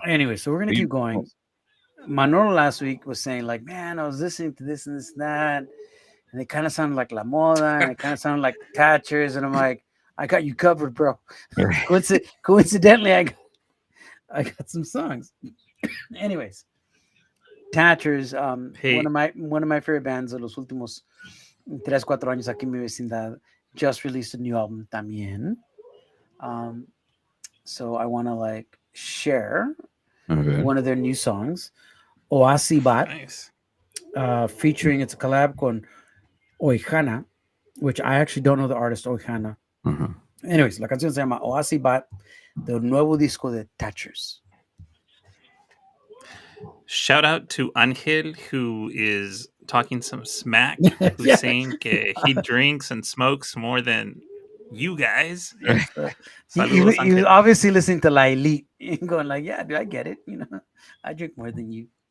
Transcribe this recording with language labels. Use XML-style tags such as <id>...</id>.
<en>Anyway, so we're gonna keep going. Manolo last week was saying like, man, I was listening to this and this and that, and it kind of sounded like La Moda, and it kind of sounded like the Catchers, and I'm like, I got you covered, bro. Coincidentally, I got some songs. Anyways, Catchers, Hey, one of my favorite bands</en> <es>de los últimos 3-4 años aquí en mi vecindad,</es> <en>just released a new album</en> <es>también.</es> <en>So I want to like share Okay. one of their new songs, Oasi Bat, nice. featuring, it's a collab con Oihana, which I actually don't know the artist Oihana. Uh-huh. Anyways,</en> <es>la canción se llama Oasi Bat, del nuevo disco de Thatchers.</es> <en>Shout out to Angel, who is talking some smack, who's Yeah. saying he drinks and smokes more than you guys. He</en> <es>Saludos,</es> <en>was Angel. obviously listening to La Elite and going like, yeah, dude, I get it. You know, I drink more than you.</en>